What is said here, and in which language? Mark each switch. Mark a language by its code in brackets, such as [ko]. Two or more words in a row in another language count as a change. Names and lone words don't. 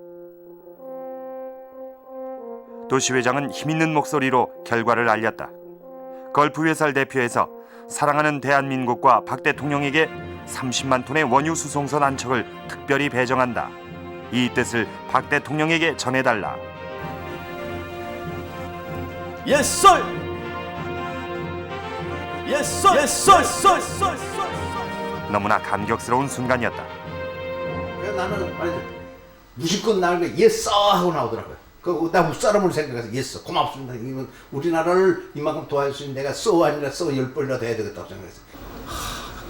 [ko] 도시 회장은 힘있는 목소리로 결과를 알렸다. 걸프 회사를 대표해서 사랑하는 대한민국과 박 대통령에게 30만 톤의 원유 수송선 안척을 특별히 배정한다. 이 뜻을 박 대통령에게 전해달라. [en] Yes, sir. Yes, sir. Yes, sir. [ko] 너무나 감격스러운 순간이었다. 그래서 나는 말이죠. 무심껏 나오니까 예스 하고 나오더라고요. 나 무사람을 생각해서 예스 고맙습니다. 이건 우리나라를 이만큼 도와줄 수 있는 내가 아니라 10번이라도 해야 되겠다고 생각했어요.